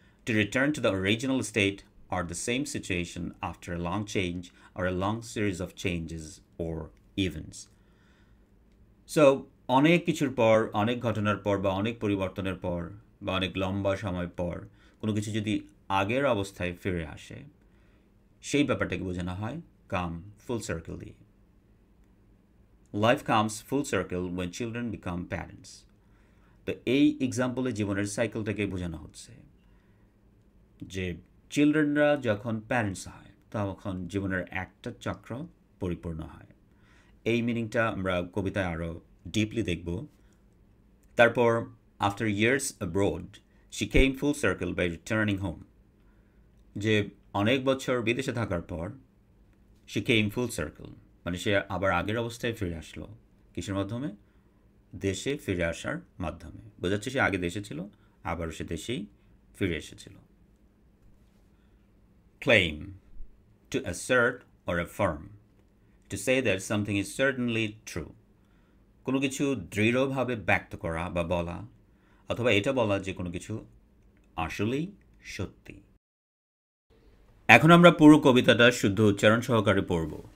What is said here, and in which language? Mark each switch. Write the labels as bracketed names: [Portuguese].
[English] To return to the original state or the same situation after a long change or a long series of changes or events. [Bangla] So অনেক কিছুর পর, অনেক ঘটনার পর বা অনেক পরিবর্তনের পর বা অনেক লম্বা সময় পর কোনো কিছু যদি আগের অবস্থায় ফিরে আসে, সেই ব্যাপারটাকে বোঝানো হয় কাম ফুল সার্কেল দিয়ে। [English] Life comes full circle when children become parents. [Bangla] তো এই এক্সাম্পলে জীবনের সাইকেলটাকে বোঝানো হচ্ছে যে চিলড্রেনরা যখন প্যারেন্টস হয় তখন জীবনের একটা চক্র পরিপূর্ণ হয়। এই মিনিংটা আমরা কবিতায় আরও ডিপলি দেখব। তারপর [English] After years abroad she came full circle by returning home. [Bangla] যে অনেক বছর বিদেশে থাকার পর [English] she came full circle, [Bangla] মানে সে আবার আগের অবস্থায় ফিরে আসলো। কিসের মাধ্যমে? দেশে ফিরে আসার মাধ্যমে। বোঝাচ্ছে সে আগে দেশে ছিল, আবারও সে দেশেই ফিরে এসেছিল। [English] Claim, to assert or affirm, to say that something is certainly true. [Bangla] কোনো কিছু দৃঢ়ভাবে ব্যক্ত করা বা বলা, অথবা এটা বলা যে কোনো কিছু আসলেই সত্যি। এখন আমরা পুরো কবিতাটা শুদ্ধ উচ্চারণ সহকারে পড়ব।